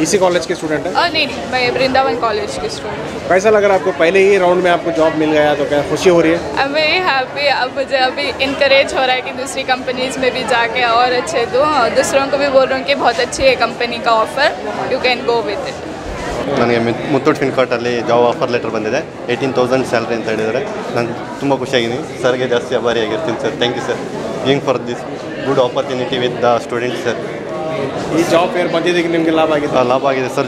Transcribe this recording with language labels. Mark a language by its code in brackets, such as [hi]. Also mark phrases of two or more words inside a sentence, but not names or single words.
[hi] इसी कॉलेज के स्टूडेंट हैं? नहीं, मैं वृंदावन कॉलेज की स्टूडेंट। कैसा लग रहा है आपको? पहले ही राउंड में आपको जॉब मिल गया तो क्या खुशी हो रही है? [en] I am very happy. [hi] अब मुझे अभी इनकरेज हो रहा है कि दूसरी कंपनीज में भी जाके और अच्छे दूँ, और दूसरों को भी बोल रहा हूँ कि बहुत अच्छी है कंपनी का ऑफ़र, [en] you can go with it. [kn] ನನಗೆ ಮುತ್ತೂಟ್ ಫಿನ್ಕಾರ್ಟಲ್ಲಿ [en] job offer letter [kn] ಬಂದಿದೆ, 18,000 ಸ್ಯಾಲ್ರಿ ಅಂತ ಹೇಳಿದ್ದಾರೆ. ನಾನು ತುಂಬ ಖುಷಿಯಾಗಿದ್ದೀನಿ. ಸರ್ಗೆ ಜಾಸ್ತಿ ಆಭಾರಿಯಾಗಿರ್ತೀನಿ ಸರ್. [en] thank you sir, giving for this good opportunity with the students sir. [kn] ಈ ಜಾಬ್ ಫೇರ್ ಬಂದಿದ್ದಕ್ಕೆ ನಿಮಗೆ ಲಾಭ ಆಗಿದೆ? ಲಾಭ ಆಗಿದೆ ಸರ್.